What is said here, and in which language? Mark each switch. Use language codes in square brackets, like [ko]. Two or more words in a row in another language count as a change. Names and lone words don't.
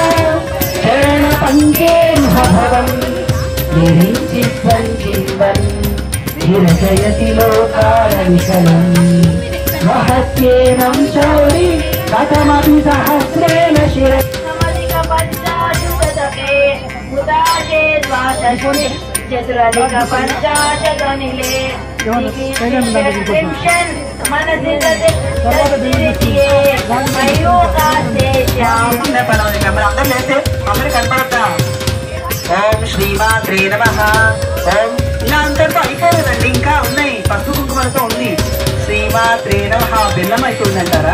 [sa] शरणपङ्केरुहभवम् निरिञ्चित्वं चिन्वन् विरचयति लोकालविकलम् महत्येनं शौरि कथमपि सहस्रेण शिर चतुरधिक पञ्चाशतनिले मनसि ఓం శ్రీమాత్రే నమః. [te] ఓం ఇలా అంతటితో అయిపోలేదండి, ఇంకా ఉన్నాయి. పసుపు కుంకుమలతో ఉంది. [sa] శ్రీమాత్రే నమః. [te] బెల్లం అయిపోయిందంటారా?